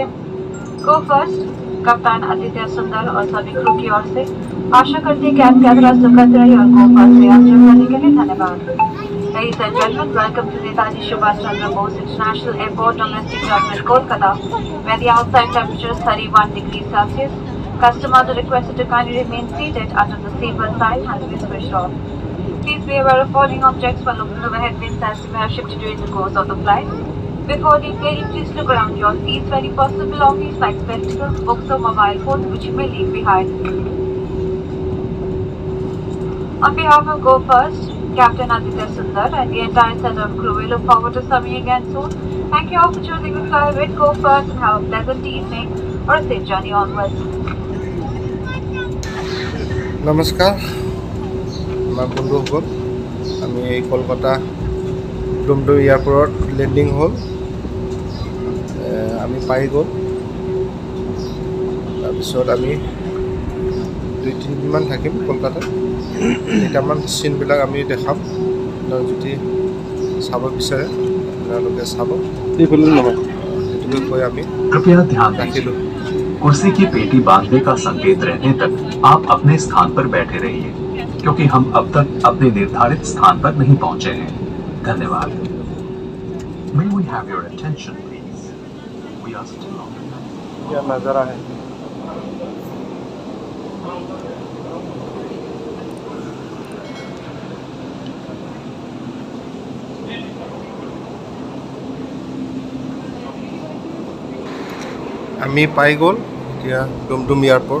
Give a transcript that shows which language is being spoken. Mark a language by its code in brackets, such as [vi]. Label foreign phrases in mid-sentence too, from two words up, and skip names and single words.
[hi] गो फर्स्ट कप्तान आदित्य सुंदर और सभी क्रू की ओर से आशा करती है कि आपकी यात्रा सुखद रही और गो फर्स्ट से यात्रा करने के लिए धन्यवाद। [en] Ladies and gentlemen, welcome to Netaji Subhash Chandra Bose International Airport, Domestic Terminal, Kolkata, where the outside temperature is 31 degrees Celsius. Customers are requested to kindly remain seated until the seatbelt sign has been switched off. Please be aware of falling objects while looking overhead bins as they may have shifted during the course of the flight. Before deplaning, please look around your seats for any personal belongings like spectacles, books or mobile phones which you may leave behind. On behalf of Go First, Captain Aditya Sundar and the entire set of crew. We look forward to serving you again soon. Thank you all for choosing to fly with Go First and have a pleasant evening or a safe journey onwards. [as] নমস্কাৰ আমাৰ বন্ধুসকল, আমি এই কলকাতা ডুমডুম এয়াৰপৰ্টত লেণ্ডিং হ'ল। আমি পাই গ'ল। তাৰপিছত আমি 2-3 দিনমান থাকিম কলকাতাত। কেইটামান চিনবিলাক আমি দেখাম, আপোনালোকে যদি চাব বিচাৰে আপোনালোকে চাব। সেইটোকে কৈ আমি [hi] कृपया ध्यान [as] ৰাখিলোঁ। [hi] दीजिए, कुर्सी की पेटी बांधने का संकेत रहने तक आप अपने स्थान पर बैठे रहिए, क्योंकि हम अब तक अपने निर्धारित स्थान पर नहीं पहुंचे हैं। धन्यवाद। [en] May we have your attention, please? We are still on the [hi] क्या नज़ारा है। [as] আমি পাই গ'ল এতিয়া ডুমডুম এয়াৰপৰ্ট।